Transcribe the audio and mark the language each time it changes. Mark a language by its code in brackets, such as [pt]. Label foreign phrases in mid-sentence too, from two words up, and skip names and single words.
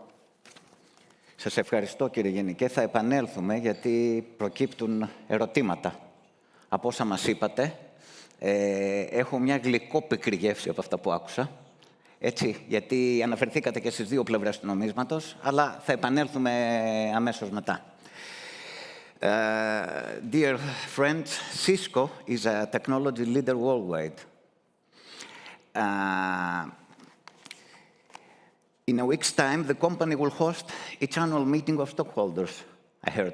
[el] Σας ευχαριστώ, κύριε Γενικέ. Θα επανέλθουμε γιατί προκύπτουν ερωτήματα. Από όσα μας είπατε, έχω μια γλυκόπικρη γεύση από αυτά που άκουσα. Έτσι, γιατί αναφερθήκατε και στις δύο πλευρές του νομίσματος, αλλά θα επανέλθουμε αμέσως μετά. [en] Dear friends, Cisco is a technology leader worldwide. In a week's time, the company will host its annual meeting of stockholders, I heard.